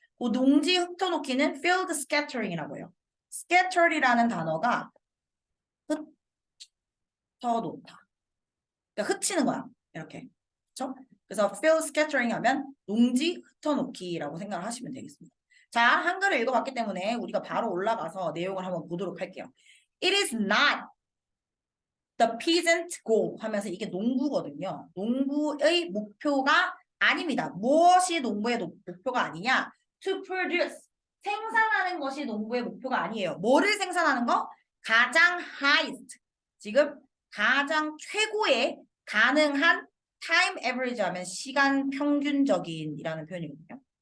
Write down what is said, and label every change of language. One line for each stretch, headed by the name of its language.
Korean: 그 농지 흩어놓기는 field scattering이라고 해요. scatter이라는 단어가 흩어놓다. 그러니까 흩치는 거야. 이렇게. 그렇죠? 그래서 field scattering 하면 농지 흩어놓기라고 생각을 하시면 되겠습니다. 자, 한글을 읽어봤기 때문에 우리가 바로 올라가서 내용을 한번 보도록 할게요.
English: It is not the peasant goal
Korean: 하면서 이게 농부거든요. 농부의 목표가 아닙니다. 무엇이 농부의 목표가 아니냐?
English: To produce.
Korean: 생산하는 것이 농부의 목표가 아니에요. 뭐를 생산하는 거? 가장 highest. 지금 가장 최고의 가능한 time average 하면 시간 평균적인이라는 표현이거든요.